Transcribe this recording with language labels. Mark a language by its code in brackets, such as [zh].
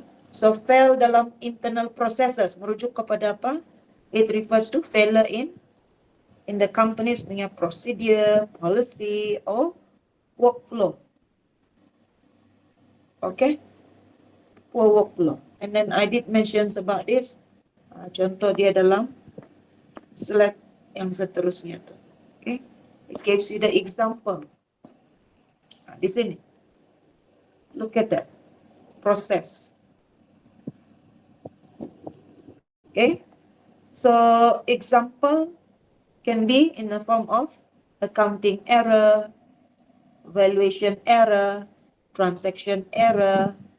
[ms] So fail dalam internal processes merujuk kepada apa? [en] It refers to failure in the company's [ms] punya [en] procedure, policy, or workflow. Okay, poor workflow. And then I did mention about this. [ms] Contoh dia dalam slide yang seterusnya tu. [en] Okay. It gives you the example. [ms] Di sini. [en] Look at that process. Okay. So example can be in the form of accounting error, valuation error, transaction error.